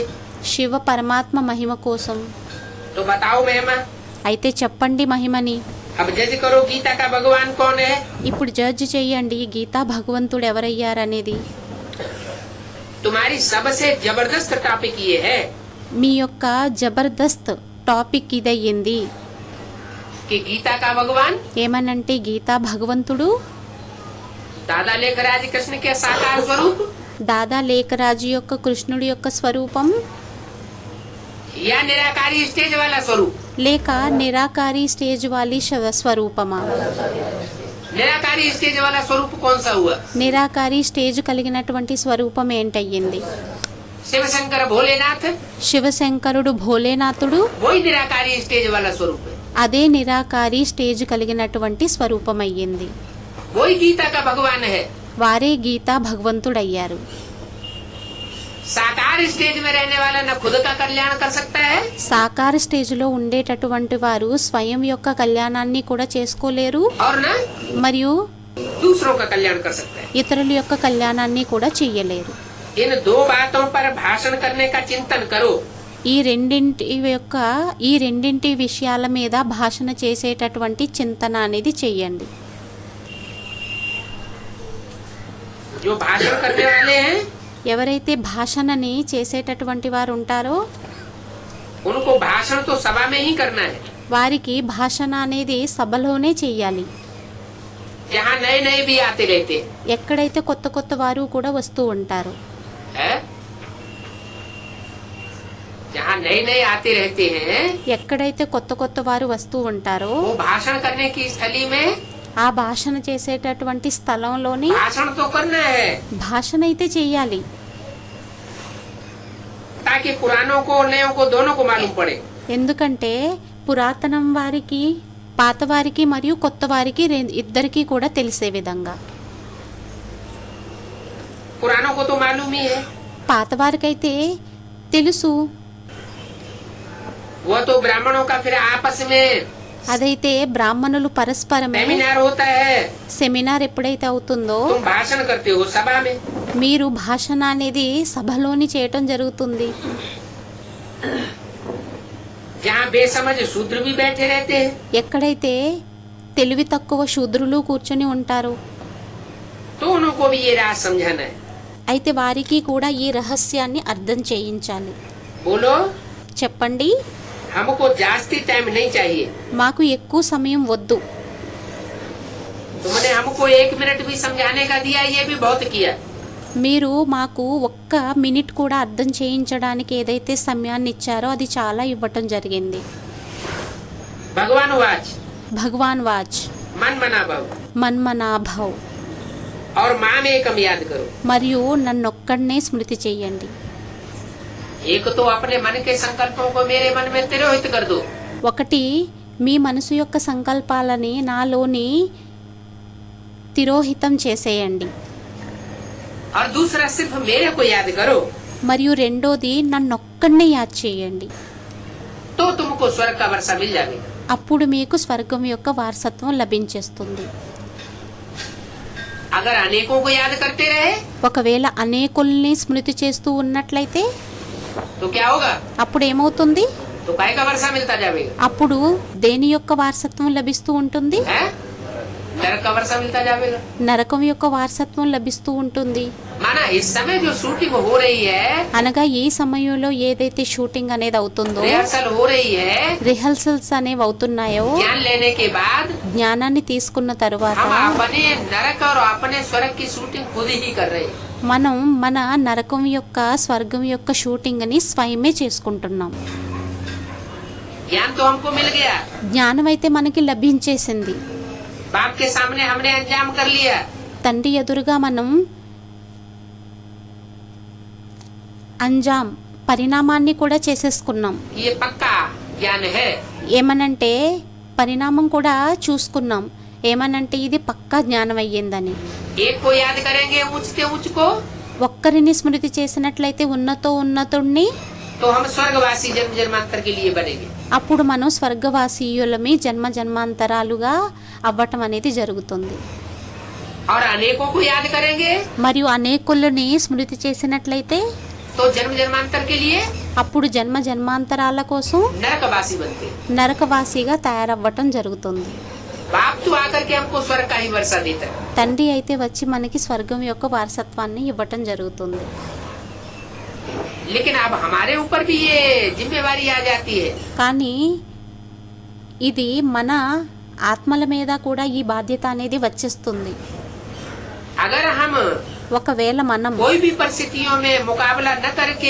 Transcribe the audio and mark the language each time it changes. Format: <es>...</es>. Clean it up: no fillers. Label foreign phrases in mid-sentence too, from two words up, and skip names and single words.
<te>శివ పరమాత్మ మహిమ కోసం.</te> <hi>तो बताओ महिमा.</hi> <te>అయితే చెప్పండి మహిమని.</te> <hi>अब जज करो गीता का भगवान कौन है.</hi> <te>ఇప్పుడు జడ్జ్ చెయ్యండి గీతా భగవంతుడు ఎవరయ్యారనేది.</te> <hi>तुम्हारी सबसे जबरदस्त टॉपिक ये है</hi> <te>మీ యొక్క జబర్దస్త్ టాపిక్ ఇదయ్యింది.</te> <hi>कि गीता का भगवान</hi> <te>ఏమనంటే గీతా భగవంతుడు</te> <hi>दादा लेखराज कृष्ण के साकार स्वरूप</hi> <te>దాదా లేఖరాజు యొక్క కృష్ణుడి యొక్క స్వరూపం</te> <hi>या निराकारी स्टेज वाला स्वरूप.</hi> <te>లేక నిరాకారి స్టేజ్ వాలి స్వరూపమా.</te> <hi>निराकारी स्टेज वाला स्वरूप कौन सा हुआ.</hi> <te>నిరాకారి స్టేజ్ కలిగినటువంటి స్వరూపం ఏంటయ్యింది.</te> <hi>शिव शंकर भोलेनाथ</hi> <te>శివశంకరుడు భోలేనాథుడు</te> <hi>वही निराकारी स्टेज वाला स्वरूप है.</hi> <te>అదే నిరాకారి స్టేజ్ కలిగినటువంటి స్వరూపం అయ్యింది.</te> <hi>वही गीता का भगवान है.</hi> <te>వారే గీతా భగవంతుడయ్యారు.</te> <hi>साकार स्टेज में रहने वाला न खुद का कल्याण कर सकता है</hi> <te>సాకార స్టేజ్లో ఉండేటటువంటి వారు స్వయం యొక్క కళ్యాణాన్ని కూడా చేసుకోలేరు</te> <hi>और न</hi> <te>మరియు</te> <hi>दूसरों का कल्याण कर सकता है.</hi> <te>ఇతరుల యొక్క కళ్యాణాన్ని కూడా చెయ్యలేరు.</te> <hi>इन दो बातों पर भाषण करने का चिंतन करो.</hi> <te>ఈ రెండింటి విషయాల మీద భాషణ చేసేటటువంటి చింతన అనేది చెయ్యండి.</te> <hi>जो भाषण करने वाले हैं</hi> <te>ఎవరైతే భాషణని చేసేటటువంటి వారు ఉంటారో</te> <hi>उनको भाषण तो सभा में ही करना है.</hi> <te>వారికి భాషణ అనేది సభలోనే చెయ్యాలి.</te> <hi>जहाँ नए नए भी आते रहते</hi> <te>ఎక్కడైతే కొత్త కొత్త వారు కూడా వస్తూ ఉంటారు.</te> <hi>हैं, जहाँ नए नए आते रहते हैं</hi> <te>ఎక్కడైతే కొత్త కొత్త వారు వస్తూ ఉంటారో</te> <hi>वो भाषण करने की स्थली में</hi> <te>ఆ భాషణ చేసేటటువంటి స్థలంలోని</te> <hi>भाषण तो करना है</hi> <te>భాషణ అయితే చెయ్యాలి.</te> <hi>ताकि पुरानों को नयों को दोनों को मालूम पड़े.</hi> <te>ఎందుకంటే పురాతనం వారికి పాత వారికి మరియు కొత్త వారికి ఇద్దరికీ కూడా తెలిసే విధంగా.</te> <hi>पुरानों को तो मालूम ही है.</hi> <te>పాత వారికైతే తెలుసు.</te> <hi>वो तो ब्राह्मणों का फिर आपस में</hi> <te>అదైతే బ్రాహ్మణులు పరస్పరమే</te> <hi>सेमिनार होता है.</hi> <te>సెమినార్ ఎప్పుడైతే అవుతుందో</te> <hi>तुम भाषण करते हो सभा में.</hi> <te>మీరు భాషణ అనేది సభలోని చేయటం జరుగుతుంది.</te> <hi>जहाँ बेसमझ शूद्र भी बैठे रहते हैं</hi> <te>ఎక్కడైతే తెలివి తక్కువ శూద్రులు కూర్చొని ఉంటారు</te> <hi>तो उनको भी ये राज समझाना है।</hi> <te>అయితే వారికి కూడా ఈ రహస్యాన్ని అర్థం చేయించాలి.</te> <hi>बोलो,</hi> <te>చెప్పండి.</te> <hi>हमको जास्ती टाइम नहीं चाहिए।</hi> <te>మాకు ఎక్కువ సమయం వద్దు.</te> <hi>तुमने हमको 1 मिनट भी समझाने का दिया, ये भी बहुत किया।</hi> <te>మీరు మాకు ఒక్క మినిట్ కూడా అర్థం చేయించడానికి ఏదైతే సమయాన్ని ఇచ్చారో అది చాలా ఇవ్వటం జరిగింది.</te> <hi>भगवान वाच,</hi> <te>భగవాన్ వాచ్,</te> <hi>मन मना भाव</hi> <te>మన్మనాభవ్,</te> <hi>और माँ में कम याद करो।</hi> <te>మరియు నన్నొక్కడనే స్మృతి చెయ్యండి.</te> <hi>एक तो अपने मन के संकल्पों को मेरे मन में तिरोहित कर दो।</hi> <te>ఒకటి, మీ మనసు యొక్క సంకల్పాలని నాలోని తిరోహితం చేసేయండి.</te> <hi>और दूसरा सिर्फ मेरे को याद करो,</hi> <te>మరియు రెండోది నన్నొక్కడనే యాద్ చేయండి.</te> <hi>तो तुमको स्वर्ग का वर्षा मिल जाएगा।</hi> <te>అప్పుడు మీకు స్వర్గం యొక్క వారసత్వం లభించేస్తుంది.</te> <hi>अगर अनेकों को याद करते रहे</hi> <te>ఒకవేళ అనేకుల్ని స్మృతి చేస్తూ ఉన్నట్లయితే</te> <hi>तो क्या होगा?</hi> <te>అప్పుడు ఏమవుతుంది?</te> <hi>तो काय का वर्षा मिलता जाएगा,</hi> <te>అప్పుడు దేని యొక్క వారసత్వం లభిస్తూ ఉంటుంది?</te> <hi>है? नरक का वर्षा मिलता जाएगा।</hi> <te>నరకం యొక్క వారసత్వం లభిస్తూ ఉంటుంది.</te> <hi>माना इस समय जो शूटिंग हो रही है,</hi> <te>అనగా ఈ సమయంలో ఏదైతే షూటింగ్ అనేది అవుతుందో,</te> <hi>रिहर्सल हो रही है,</hi> <te>రిహర్సల్స్ అనేవి అవుతున్నాయో,</te> <hi>ज्ञान लेने के बाद</hi> <te>జ్ఞానాన్ని తీసుకున్న తరువాత</te> <hi>हम अपने नरक और अपने स्वर्ग की शूटिंग खुद ही कर रहे हैं।</hi> <te>మనం మన నరకం యొక్క స్వర్గం యొక్క షూటింగ్ ని స్వయమే చేసుకుంటున్నాం.</te> <hi>ज्ञान तो हमको मिल गया,</hi> <te>జ్ఞానం అయితే మనకి లభించేసింది.</te> <hi>बाप के सामने हमने अंजाम कर लिया,</hi> <te>తండ్రి ఎదురుగా మనం అంజాం పరిణామాన్ని కూడా చేసేసుకున్నాం.</te> <hi>ये पक्का ज्ञान है।</hi> <te>ఏమనంటే పరిణామం కూడా చూసుకున్నాం. ఏమనంటే ఇది పక్కా జ్ఞానం అయ్యిందని.</te> <hi>एक को याद करेंगे ऊंचते ऊंच को,</hi> <te>ఒక్కరిని స్మృతి చేసినట్లయితే ఉన్నతుణ్ణి,</te> <hi>तो हम स्वर्गवासी जन्म जन्मांतर के लिए बनेंगे।</hi> <te>అప్పుడు మనం స్వర్గవాసీయులమి జన్మ జన్మాంతరాలుగా అవ్వటం అనేది జరుగుతుంది.</te> <hi>और अनेकों को याद करेंगे</hi> <te>మరియు అనేకులని స్మృతి చేసినట్లయితే</te> <hi>तो जन्म जन्मांतर के लिए</hi> <te>అప్పుడు జన్మ జన్మాంతరాల కోసం</te> <hi>नरकवासी बनते हैं।</hi> <te>నరకవాసిగా తయారవ్వటం జరుగుతుంది.</te> <hi>बाप तो आकर के हमको स्वर्ग का ही वर्षा देता है।</hi> <te>తండ్రి అయితే వచ్చి మనకి స్వర్గం యొక్క వారసత్వాన్ని ఇవ్వటం జరుగుతుంది.</te> <hi>लेकिन अब हमारे ऊपर भी ये जिम्मेवारी आ जाती है।</hi> <te>కానీ ఇది మన ఆత్మల మీద కూడా ఈ బాధ్యత అనేది వచ్చేస్తుంది.</te> <hi>अगर हम</hi> <te>ఒకవేళ మనం</te> <hi>कोई भी परिस्थितियों में मुकाबला न करके,</hi>